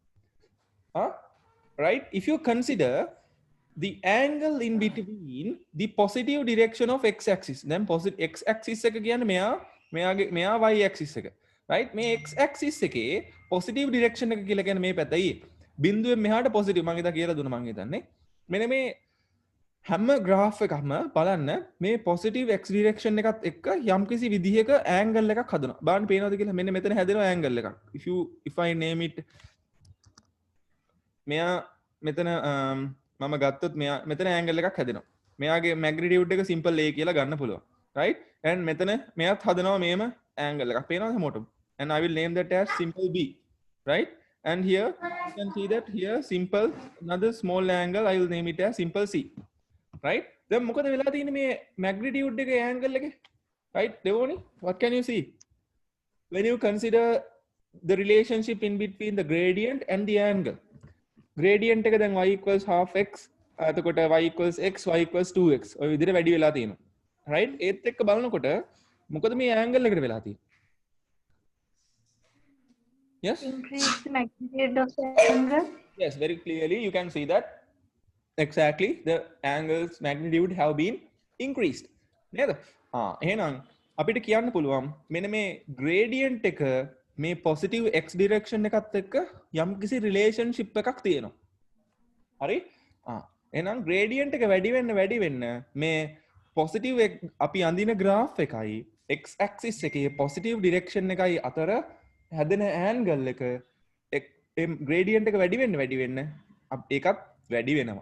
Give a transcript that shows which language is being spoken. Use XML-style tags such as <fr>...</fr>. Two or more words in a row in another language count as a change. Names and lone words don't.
<en>right if you consider the angle in between the positive direction of x axis then positive x axis</en> <si>එක කියන්නේ මෙයා</si> <en>y axis</en> <si>එක right මේ</si> <en>x axis</en> <si>එකේ</si> <en>positive direction</en> <si>එක කියලා කියන්නේ මේ පැත්තයි බිඳුවෙන් මෙහාට positive මම ඉතින් කියලා දුන්නා මම හිතන්නේ මෙන්න මේ හැම graph එකක්ම බලන්න මේ</si> <en>positive x direction</en> <si>එකත් එක්ක යම්කිසි විදිහක angle එකක් හදනවා බලන්න පේනවද කියලා මෙන්න මෙතන හැදෙනවා angle එකක්</si> <en>if I name it</en> <si>මෙයා මෙතන මම ගත්තොත් මෙතන angle එකක් හැදෙනවා මෙයාගේ magnitude එක</si> <en>simple a</en> <si>කියලා ගන්න පුළුවන්</si> <en>right and</en> <si>මෙතන මෙයාත් හදනවා මේම angle එකක් පේනවද හැමෝටම</si> <en>and I will name that as simple b right and here you can see that here simple another small angle I will name it as simple c right</en> <si>දැන් මොකද වෙලා තියෙන්නේ මේ magnitude එකේ angle එකේ right?</si> <en>Devoni, what can you see when you consider the relationship in between the gradient and the angle?</en> <si>Gradient එක දැන්</si> <en>y equals half x,</en> <si>එතකොට</si> <en>y equals x, y equals 2x</en> <si>ඔය විදිහට වැඩි වෙලා තියෙනවා, right? ඒත් එක්ක බලනකොට මොකද මේ angle එකට වෙලා තියෙන්නේ?</si> <en>Yes, Increase the magnitude of the angle. yes, very clearly you can see that exactly the angle's magnitude have been increased නේද?</en> <si>එහෙනම් අපිට කියන්න පුළුවන් මෙන්න මේ gradient එක මේ</si> <en>positive x direction</en> <si>එකත් එක්ක යම්කිසි relationship එකක් තියෙනවා. හරි? එහෙනම් gradient එක වැඩි වෙන්න මේ positive අපි අඳින graph එකයි</si> <en>x axis</en> <si>එකේ</si> <en>positive direction</en> <si>එකයි අතර හැදෙන angle එක gradient එක වැඩි වෙන්න ඒකත් වැඩි වෙනවා.</si>